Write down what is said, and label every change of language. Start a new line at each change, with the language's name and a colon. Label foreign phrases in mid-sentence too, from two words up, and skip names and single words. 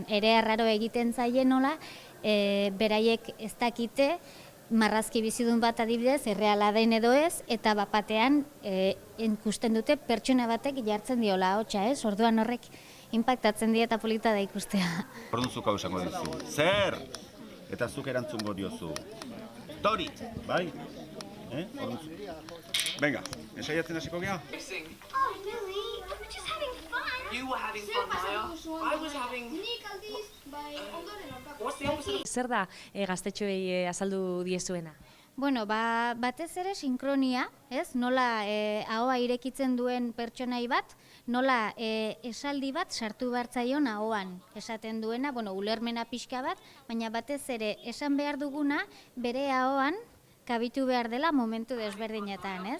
Basque: Ere arraro egiten zaie nola beraiek ez dakite marrazki bizidun bat adibidez, erreala den edo ez, eta bapatean ikusten dute pertsona batek jartzen diola ahotsa, ez? Orduan horrek inpaktatzen die eta polita da ikustea. Orduan zuk hau esango dizu. Zer? Eta zuk erantzungo diozu. Tori, bai? Venga, ensaiatzen hasiko gea?
English: Oh, Lily, we were just having fun. You were having fun, Maya. I was having...
Basque: Nik aldiz, bai, ondoren aurkako.
English: What's the opposite of...
Basque: Zer da gaztetxoei azaldu diezuena? Bueno, batez ere sinkronia, ez? Nola ahoa irekitzen duen pertsonai bat, nola esaldi bat sartu bartzaion ahoan esaten duena, bueno, ulermena pixka bat, baina batez ere esan behar duguna bere ahoan kabitu behar dela momentu desberdinetan, ez?